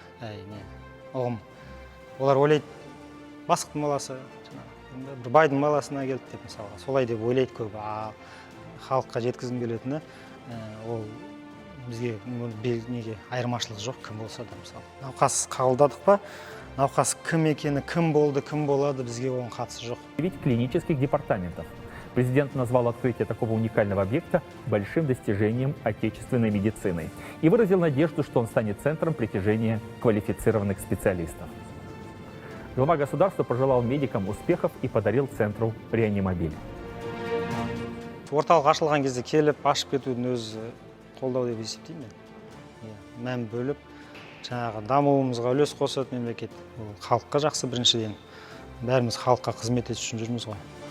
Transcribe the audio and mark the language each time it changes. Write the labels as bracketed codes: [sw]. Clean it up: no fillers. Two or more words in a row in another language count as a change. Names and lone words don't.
[kk] Олар ойлайды, бастықтың баласы, бір байдың баласына келді деп мысалға. Солай деп ойлайды көбі. Халыққа жеткізгім келетіні, ол бізге айырмашылық жоқ, кім болса да мысалы. Науқас қабылдадық па, науқас кім екені, кім болды, кім болады, бізге оның қатысы жоқ. [ru] Ведь клинических департаментов. Президент назвал открытие такого уникального объекта большим достижением отечественной медицины и выразил надежду, что он станет центром притяжения квалифицированных специалистов. Глава государства пожелал медикам успехов и подарил центру реанимобиль. [kk] Орталық ашылған кезде келіп, ашып кетудің өзі қолдау деп есептеймін мен. Мән бөліп, жаңағы дамуымызға үлес қосады мемлекет. Ол халыққа жақсы біріншіден. Бәріміз халыққа қызмет ету үшін жүрміз ғой.